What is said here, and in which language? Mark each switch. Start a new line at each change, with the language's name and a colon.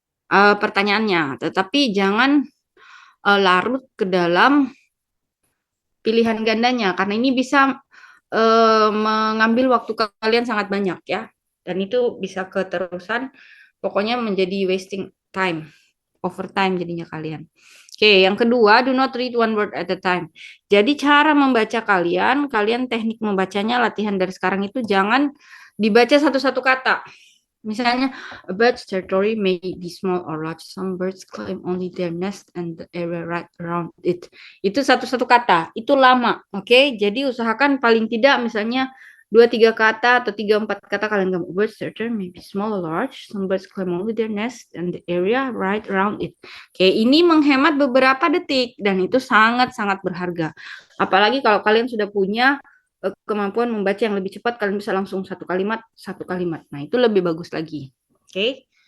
Indonesian: pertanyaannya, tetapi jangan larut ke dalam pilihan gandanya karena ini bisa mengambil waktu kalian sangat banyak ya, dan itu bisa keterusan, pokoknya menjadi wasting time, overtime jadinya kalian. Oke, yang kedua,
English: do not read one word at a time.
Indonesian: Jadi cara membaca kalian, teknik membacanya latihan dari sekarang itu jangan dibaca satu-satu kata.
English: Misalnya, a bird's territory may be small or large. Some birds climb only their nest and the area right around it.
Indonesian: Itu satu-satu kata, itu lama, oke? Jadi usahakan paling tidak misalnya 2-3 kata atau 3-4 kata kalian ngomong.
English: Bird's territory may be small or large. Some birds climb only their nest and the area right around it.
Indonesian: Oke, ini menghemat beberapa detik dan itu sangat-sangat berharga. Apalagi kalau kalian sudah punya kemampuan membaca yang lebih cepat, kalian bisa langsung satu kalimat. Nah, itu lebih bagus lagi. Oke.